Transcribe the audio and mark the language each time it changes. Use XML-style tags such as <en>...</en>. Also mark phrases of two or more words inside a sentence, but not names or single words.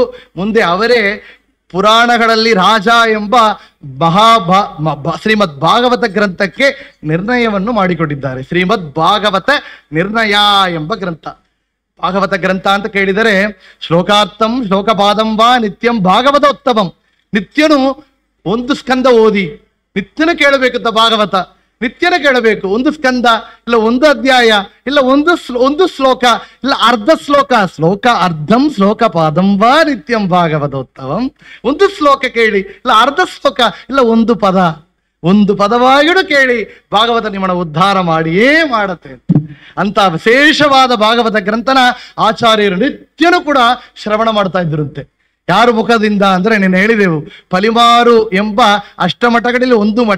<kn>ಮುಂದೆ ಅವರೇ ಪುರಾಣಗಳಲ್ಲಿ ರಾಜ ಎಂಬ ಶ್ರೀಮದ್ ಭಾಗವತ ಗ್ರಂಥಕ್ಕೆ ನಿರ್ಣಯವನ್ನು ಮಾಡಿಕೊಟ್ಟಿದ್ದಾರೆ. ಶ್ರೀಮದ್ ಭಾಗವತ ನಿರ್ಣಯ ಎಂಬ ಗ್ರಂಥ. ಭಾಗವತ ಗ್ರಂಥ ಅಂತ ಕೇಳಿದರೆ</kn> <sa>ಶ್ಲೋಕಾರ್ಥಂ ಶ್ಲೋಕಪಾದಂ ವಾ ನಿತ್ಯಂ ಭಾಗವತ ಉತ್ತಮಂ.</sa> <kn>ನಿತ್ಯನು ಒಂದು ಸ್ಕಂದ ಓದಿ, ನಿತ್ಯನ ಕೇಳಬೇಕಂತ ಭಾಗವತ, ನಿತ್ಯನ ಕೇಳಬೇಕು. ಒಂದು ಸ್ಕಂದ ಇಲ್ಲ ಒಂದು ಅಧ್ಯಾಯ ಇಲ್ಲ ಒಂದು ಶ್ಲೋಕ ಇಲ್ಲ ಅರ್ಧ ಶ್ಲೋಕ,</kn> <sa>ಶ್ಲೋಕ ಅರ್ಧಂ ಶ್ಲೋಕ ಪಾದಂ ವಾ ನಿತ್ಯಂ ಭಾಗವತೋತ್ತಮಂ.</sa> <kn>ಒಂದು ಶ್ಲೋಕ ಕೇಳಿ ಇಲ್ಲ ಅರ್ಧ ಶ್ಲೋಕ ಇಲ್ಲ ಒಂದು ಪದವಾಗಿಯೂ ಕೇಳಿ, ಭಾಗವತ ನಿಮ್ಮನ್ನ ಉದ್ಧಾರ ಮಾಡಿಯೇ ಮಾಡತ್ತೆ ಅಂತ ವಿಶೇಷವಾದ ಭಾಗವತ ಗ್ರಂಥನ ಆಚಾರ್ಯರು ನಿತ್ಯನೂ ಕೂಡ ಶ್ರವಣ ಮಾಡ್ತಾ ಇದ್ರಂತೆ. ಯಾರು ಮುಖದಿಂದ ಅಂದ್ರೆ ನೀನು ಹೇಳಿದೆವು, ಪಲಿಮಾರು ಎಂಬ ಅಷ್ಟಮಠಗಳಲ್ಲಿ ಒಂದು ಮಠ.</kn>